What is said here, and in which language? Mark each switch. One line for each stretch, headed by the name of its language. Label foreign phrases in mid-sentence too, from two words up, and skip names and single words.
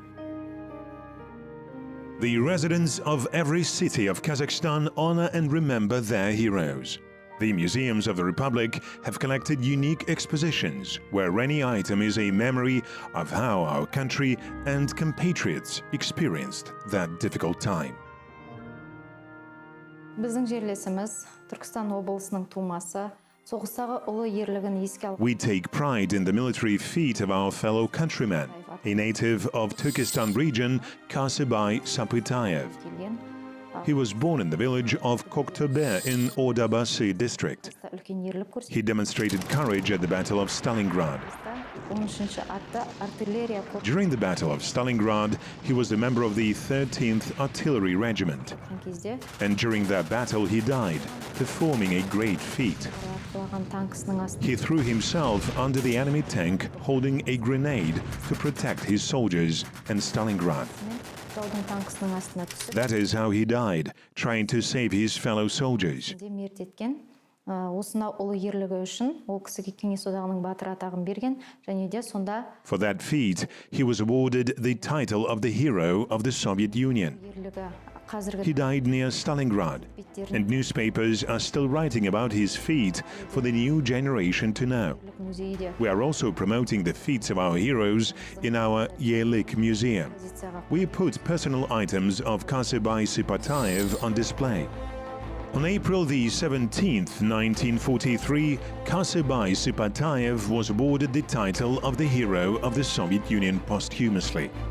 English: The residents of every city of Kazakhstan honor and remember their heroes. The museums of the Republic have collected unique expositions where any item is a memory of how our country and compatriots experienced that difficult time.
Kazakh: Біздің жерлесіміз Түркістан облысының тумасы соғыстағы ұлы ерлігін еске алып
English: We take pride in the military feat of our fellow countryman, a native of Turkestan region, Khasibai Shapitayev.
Kazakh: келген
English: He was born in the village of Koktobe in Ordabasi district.
Kazakh: үлкен ерлік көрсетті.
English: He demonstrated courage at the Battle of Stalingrad.
Kazakh: 13 атты артиллерия корпусы
English: During the Battle of Stalingrad, he was a member of the 13th Artillery Regiment.
Kazakh: кезде
English: And during that battle, he died, performing a great feat.
Kazakh: құлаған танкісінің астына
English: He threw himself under the enemy tank, holding a grenade to protect his soldiers and Stalingrad.
Kazakh: жаудың танкісінің астына түсіп
English: That is how he died, trying to save his fellow soldiers.
Kazakh: мерт еткен. Осына ұлы ерлігі үшін ол кісіге Кеңес одағының батыры атағын берген және де сонда
English: For that feat, he was awarded the title of the Hero of the Soviet Union.
Kazakh: ерлігі қазіргі
English: He died near Stalingrad, and newspapers are still writing about his feat for the new generation to know.
Kazakh: музейі де
English: We are also promoting the feats of our heroes in our Yelewisov museum.
Kazakh: позицияға
English: We put personal items of Khasibai Shapitayev on display. On April the 17th, 1943, Khasibai Shapitayev was awarded the title of the Hero of the Soviet Union posthumously.